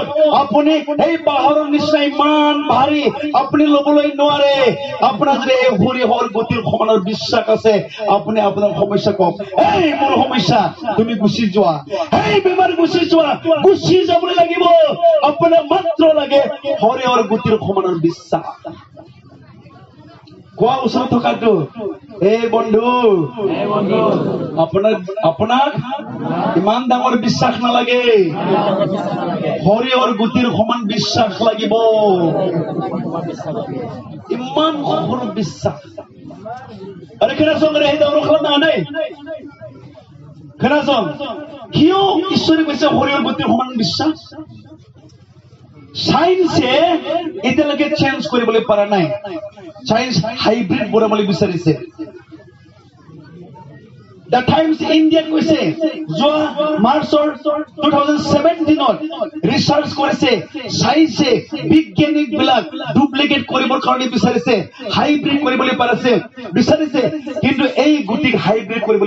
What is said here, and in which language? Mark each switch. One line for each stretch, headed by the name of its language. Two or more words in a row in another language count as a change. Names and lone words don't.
Assamese: আপুনি এই পাহাৰৰ নিচিনা ইমান ভাৰী আপুনি ল'বলৈ নোৱাৰে আপোনাৰ যদি এই শৰীৰৰ গুটিৰ সমানৰ বিশ্বাস আছে আপুনি আপোনাৰ সমস্যা কওক এই মোৰ সমস্যা তুমি গুচি যোৱা এই বেমাৰ গুচি যোৱা গুচি যাবলৈ লাগিব আপোনাৰ মাত্ৰ লাগে শৰীৰৰ গুটিৰ সমানৰ বিশ্বাস কোৱা ওচৰত থকাটো এই বন্ধু আপোনাক ইমান ডাঙৰ বিশ্বাস নালাগে শৰীৰৰ গুটিৰ সমান বিশ্বাস লাগিব ইমান সৰু বিশ্বাস আরে
Bodo: खोनासं रे हे दावराव खालामनाङा नै खोनासं
Assamese: কিয় ঈশ্বৰে কৈছে শৰীৰৰ গুটিৰ সমান বিশ্বাস সায়েন্সে এতিয়ালৈকে চেঞ্জ কৰিবলৈ পৰা নাই সায়েন্স হাইব্ৰিড বনাবলৈ বিচাৰিছে The Times India কৈছে যোৱা মাৰ্চৰ 2017ত ৰিচাৰ্চ কৰিছে সায়েন্সে বিজ্ঞানিক বিলাক ডুপ্লিকেট কৰিবৰ কাৰণে বিচাৰিছে হাইব্ৰিড কৰিবলৈ বিচাৰিছে কিন্তু এই গুটিক হাইব্ৰিড কৰিবলৈ